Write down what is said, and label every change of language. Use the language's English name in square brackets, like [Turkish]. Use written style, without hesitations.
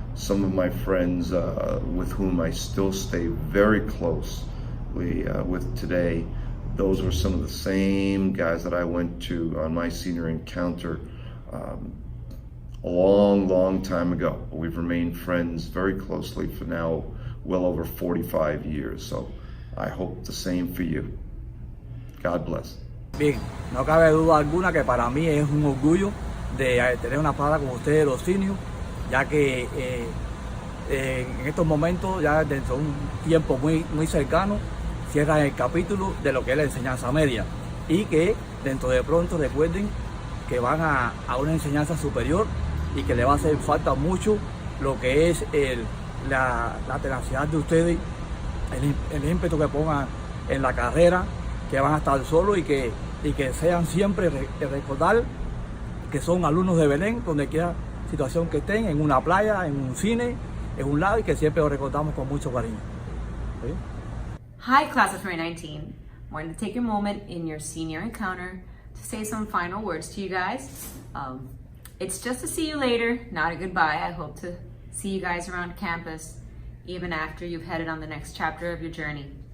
[English] Some of my friends with whom I still stay very closely with today, those were some of the same guys that I went to on my senior encounter a long time ago. We've remained friends very closely for now well over 45 years. So I hope the same for you. God bless. [Spanish] Bien, no cabe duda alguna que para mí es un orgullo de tener una palabra con ustedes, los seniors, ya que en estos momentos, ya dentro de un tiempo muy cercano, cierran el capítulo de lo que es la enseñanza media, y que dentro de pronto recuerden que van a una enseñanza superior y que le va a hacer falta mucho lo que es la tenacidad de ustedes, el ímpetu que pongan en la carrera, que van a estar solos y que sean siempre recordar que son alumnos de Belén, donde quiera situación que estén, en una playa, en un cine, en un lado, y que siempre lo recordamos con mucho cariño. ¿Sí? [English] Hi, class of 2019. I wanted to take a moment in your senior encounter to say some final words to you guys. It's just to see you later, not a goodbye. I hope to see you guys around campus, even after you've headed on the next chapter of your journey.